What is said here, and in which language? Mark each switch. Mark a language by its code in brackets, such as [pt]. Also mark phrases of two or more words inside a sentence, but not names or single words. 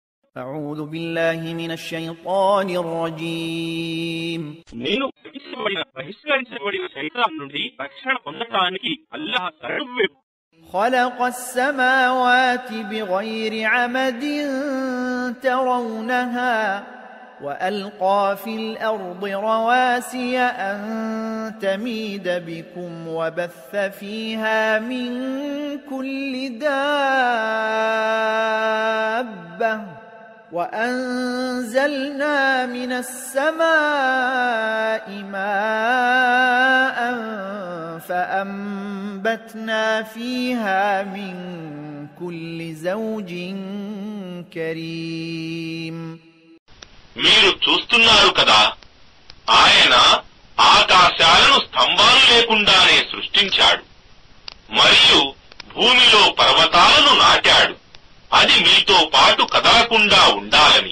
[ar] أعوذ بالله من الشيطان الرجيم [te] నేను బహిష్కరించబడిన శైతాన్ నుండి రక్షణ పొందడానికి అల్లాహ్ శరణు. [ar] خلق السماوات بغير عمد ترونها وألقى في الأرض رواسي أن تميد بكم وبث فيها من كل دابة وأنزلنا من السماء ماء فأنبتنا فيها من كل زوج كريم. [te] మీరు చూస్తున్నారు కదా, ఆయన ఆకాశాలను స్తంభాలు లేకుండానే సృష్టించాడు మరియు భూమిలో పర్వతాలను నాటాడు, అది మీతో పాటు కదలకుండా ఉండాలని.